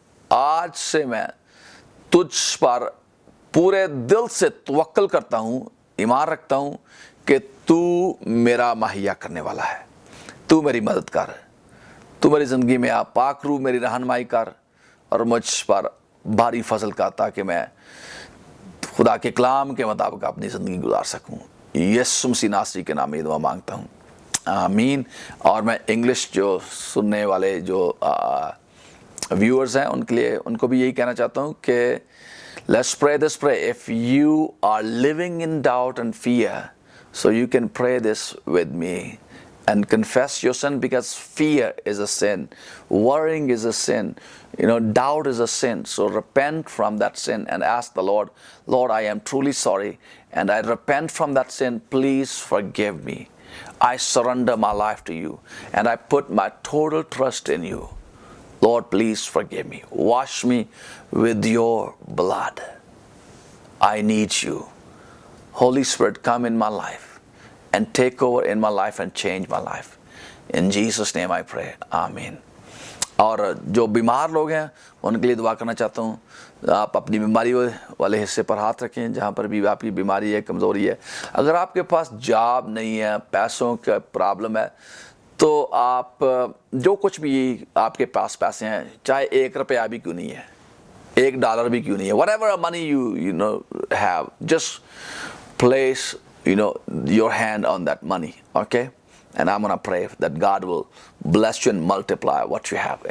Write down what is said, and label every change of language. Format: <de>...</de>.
<ur>آج سے میں تجھ پر پورے دل سے توکل کرتا ہوں, ایمان رکھتا ہوں کہ تو میرا مہیا کرنے والا ہے, تو میری مدد کر, تو میری زندگی میں آ, پاک روح میری رہنمائی کر اور مجھ پر بھاری فضل کا, تاکہ میں خدا کے کلام کے مطابق اپنی زندگی گزار سکوں. یسوع مسیح ناصری کے نام میں دعا مانگتا ہوں, آمین. اور میں انگلش جو سننے والے جو ویورز ہیں ان کو بھی یہی کہنا چاہتا ہوں کہ</ur> <en>let's pray this prayer. If you are living in doubt and fear, so you can pray this with me and confess your sin, because fear is a sin, worrying is a sin, doubt is a sin. So repent from that sin and ask the Lord, Lord, I am truly sorry and I repent from that sin. Please forgive me. I surrender my life to you and I put my total trust in you. Lord, please forgive me. Wash me with your blood. I need you. Holy Spirit, come in my life and take over in my life and change my life. In Jesus' name I pray. Amen.</en> <ur>اور جو بیمار لوگ ہیں ان کے لیے دعا کرنا چاہتا ہوں. آپ اپنی بیماری والے حصے پر ہاتھ رکھیں جہاں پر بھی آپ کی بیماری ہے, کمزوری ہے. اگر آپ کے پاس جاب نہیں ہے, پیسوں کا پرابلم ہے, تو آپ جو کچھ بھی آپ کے پاس پیسے ہیں, چاہے $1 بھی کیوں نہیں ہے, $1 بھی کیوں نہیں ہے,</ur> <en>whatever money you have, just place your hand on that money, okay? And I'm gonna pray that God will bless you and multiply what you have.</en>